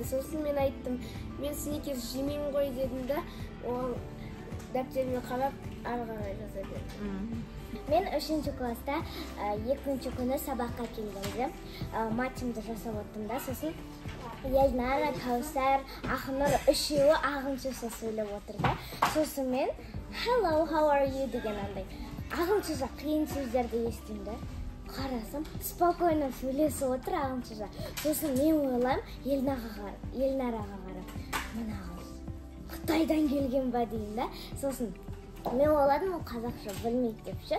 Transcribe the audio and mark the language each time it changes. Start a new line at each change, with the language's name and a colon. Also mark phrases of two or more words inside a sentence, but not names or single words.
Kazakh: Сосын мен айттым, "Мен сникерс жемеймін ғой" дедім да, ол дәптеріме қарап ары қарай жаза берді. Мен 3-ші класста 2-ші күні сабаққа келгенде матчымды жасап отырдым да, сосын Елнара, Кәусар, Ақнұр үшеуі ағылшынша сөйлеп отыр да. Сосын мен
English: "Hello, how are you"
Kazakh: деген андай ағылшынша қиын сөздерді естимін да. Қарасам, спокойно сөйлесіп отыр ағылшынша. Сосын мен ойлаймын, Елнараға қарап, "Мына қыз Қытайдан келген ба" деймін да. Сосын мен ойладым, ол қазақша білмейді деп ше.